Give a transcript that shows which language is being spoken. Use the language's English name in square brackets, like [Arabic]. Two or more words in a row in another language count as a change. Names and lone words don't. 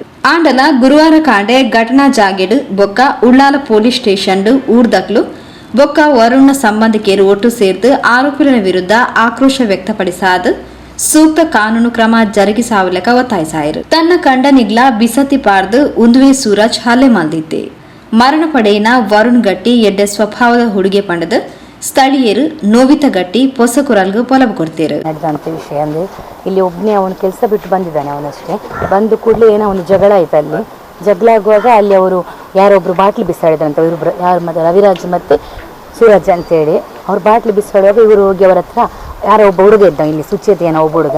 [Tulu] ಆಂಡಲ ಗುರುವಾರ ಕಾಂಡೆ ಘಟನಾ ಜಾಗೆಡು ಬೊಕ್ಕ ಉಳ್ಳಾಲ ಪೊಲೀಸ್ ಸ್ಟೇಷನ್ ಊರ್ದಕ್ಲು ಬೊಕ್ಕ ವರುಣ್ನ ಸಂಬಂಧಿಕರು ಒಟ್ಟು ಸೇರ್ದು ಆರೋಪಿಗಳ ವಿರುದ್ಧ ಆಕ್ರೋಶ ವ್ಯಕ್ತಪಡಿಸಾದ ಸೂಕ್ತ ಕಾನೂನು ಕ್ರಮ ಜರುಗಿಸಾವಲೆಕ ಒತ್ತಾಯಿಸಾಯರು. ತನ್ನ ಕಂಡ ನಿಗ್ಲ ಬಿಸತಿ ಪಾರ್ದು ಉಂದುವೆ ಸೂರಜ್ ಹಲ್ಲೆ ಮಲ್ದಿದ್ದೆ. ಮರಣ ಪಡೆಯಿನ ವರುಣ್ ಗಟ್ಟಿ ಎಡ್ಡೆ ಸ್ವಭಾವದ ಹುಡುಗೆ ಪಂಡದ ಸ್ಥಳೀಯರು ನೋವಿತ ಗಟ್ಟಿ ಹೊಸ ಕುರಲ್ಗೂ ಪೊಲಬು ಕೊಡ್ತೀರು. [Kannada] ನಡೆದಂಥ ವಿಷಯ ಅಂದರೆ ಇಲ್ಲಿ ಒಬ್ಬನೇ ಅವನು ಕೆಲಸ ಬಿಟ್ಟು ಬಂದಿದ್ದಾನೆ. ಅವನಷ್ಟೇ ಬಂದು ಕೂಡಲೇ ಏನೋ ಒಂದು ಜಗಳ ಆಯ್ತು. ಅಲ್ಲಿ ಜಗಳ ಆಗುವಾಗ ಅಲ್ಲಿ ಅವರು ಯಾರೊಬ್ರು ಬಾಟ್ಲಿ ಬಿಸಾಡಿದ್ರಂತ. ಇವರು ಯಾರು ಮತ್ತು ರವಿರಾಜ್ ಮತ್ತು ಸೂರಜ್ ಅಂತೇಳಿ ಅವ್ರು ಬಾಟ್ಲಿ ಬಿಸಾಡುವಾಗ ಇವರು ಹೋಗಿ ಅವರ ಹತ್ರ ಯಾರೋ ಒಬ್ಬ ಹುಡುಗ ಇದ್ದ, ಇಲ್ಲಿ ಸುಚೇತಿ ಏನೋ ಒಬ್ಬ ಹುಡುಗ.